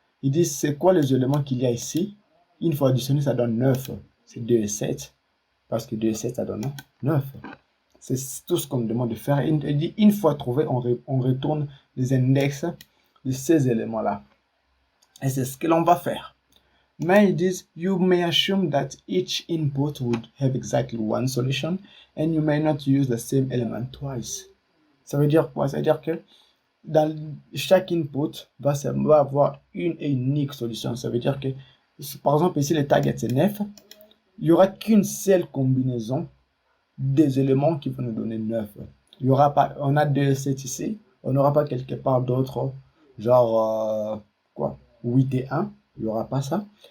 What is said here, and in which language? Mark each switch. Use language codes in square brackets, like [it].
[fr] Ils disent, c'est quoi les éléments qu'il y a ici? Une fois additionné, ça donne 9. C'est 2 et 7. Parce que 2 et 7, ça donne 9. C'est tout ce qu'on me demande de faire. Il dit, une fois trouvé, on retourne les index de ces éléments-là. Et c'est ce que l'on va faire. Mais ils disent, [en] you may assume that each input would have exactly one solution and you may not use the same element twice. [fr] Ça veut dire quoi? Ça veut dire que dans chaque input va avoir une et unique solution. Ça veut dire que, par exemple, ici, le target c'est 9. Il n'y aura qu'une seule combinaison des éléments qui vont nous donner 9. Il y aura pas, on a 2 7 ici. On n'aura pas quelque part d'autre, genre, 8 et 1. Il n'y aura pas ça.